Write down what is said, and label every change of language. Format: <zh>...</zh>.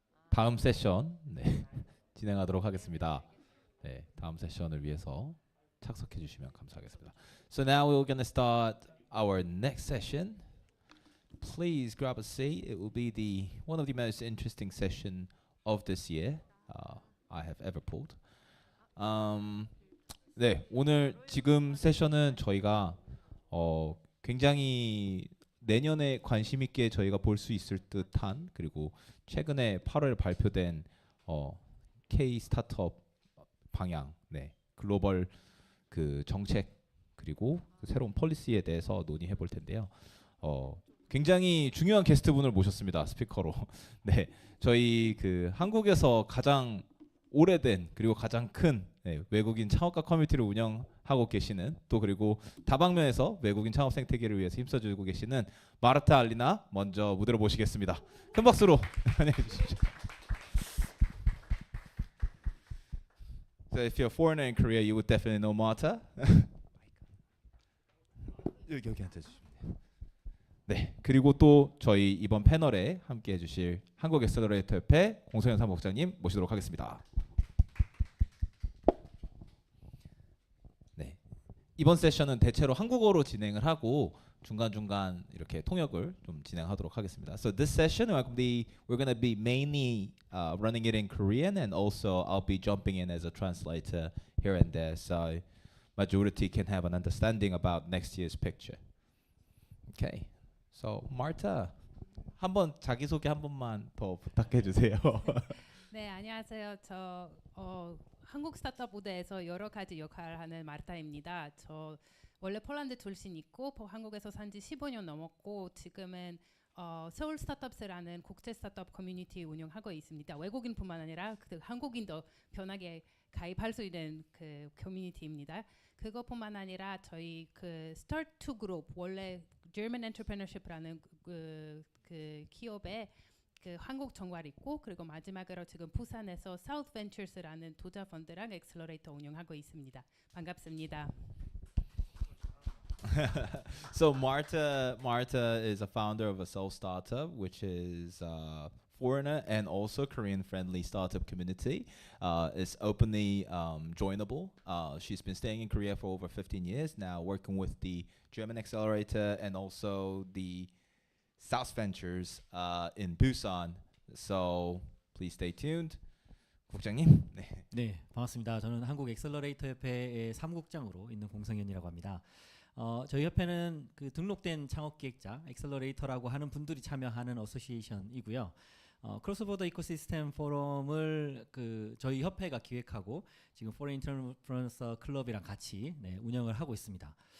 <ko>다음 세션 진행하도록 하겠습니다. 네, 다음 세션을 위해서 착석해 주시면 감사하겠습니다.</ko> <en>So now we're going to start our next session. Please grab a seat. It will be one of the most interesting session of this year I have ever pulled.</en> <ko>네, 오늘 지금 세션은 저희가 굉장히 내년에 관심 있게 저희가 볼 수 있을 듯한, 그리고 최근에 8월 발표된 K 스타트업 방향, 네, 글로벌 그 정책 그리고 그 새로운 폴리시에 대해서 논의해 볼 텐데요. 굉장히 중요한 게스트분을 모셨습니다. 스피커로. 네, 저희 그 한국에서 가장 오래된 그리고 가장 큰 외국인 창업가 커뮤니티를 운영하고 계시는, 또 그리고 다방면에서 외국인 창업 생태계를 위해서 힘써주고 계시는 마르타 알리나 먼저 무대로 모시겠습니다. 큰 박수로 환영해 주십시오.</ko> <en>So if you're a foreigner in Korea, you would definitely know Marta.</en> <ko>여기 앉아주시면 돼요. 네, 그리고 또 저희 이번 패널에 함께해 주실 한국 엑셀러레이터 협회 공성현 사무국장님 모시도록 하겠습니다. 네, 이번 세션은 대체로 한국어로 진행을 하고 중간중간 이렇게 통역을 좀 진행하도록 하겠습니다.</ko> <en>So this session we're going to be mainly running it in Korean, and also I'll be jumping in as a translator here and there, so majority can have an understanding about next year's picture. Okay.</en> <ko>So Marta, 한번 자기소개 한 번만 더 부탁해 주세요. 네, 안녕하세요. 저 한국 스타트업 무대에서 여러 가지 역할을 하는 마르타입니다. 저 원래 폴란드 출신이고 한국에서 산지 15년 넘었고 지금은 서울 스타트업스라는 국제 스타트업 커뮤니티 운영하고 있습니다. 외국인뿐만 아니라 그 한국인도 편하게 가입할 수 있는 그 커뮤니티입니다. 그것뿐만 아니라 저희 그 Start to Group, 원래 German Entrepreneurship라는 그 기업에 그 한국 정관 있고, 그리고 마지막으로 지금 부산에서 South Ventures라는 투자 펀드랑 엑셀러레이터 운영하고 있습니다. 반갑습니다.</ko> <en>So Marta is a founder of a Seoul startup, which is foreigner and also Korean-friendly startup community. It's openly joinable. She's been staying in Korea for over 15 years now, working with the German Accelerator and also the South Ventures in Busan. So please stay tuned. 국장님.</en> <ko>네, 반갑습니다. 저는 한국 엑셀러레이터 협회의 사무국장으로 있는 공성현이라고 합니다. 저희 협회는 그 등록된 창업 기획자 엑셀러레이터라고 하는 분들이 참여하는 어소시에이션이고요. 크로스보더 이코시스템 포럼을 그 저희 협회가 기획하고 지금 포레인 인터프런서 클럽이랑 같이 운영을 하고 있습니다.</ko>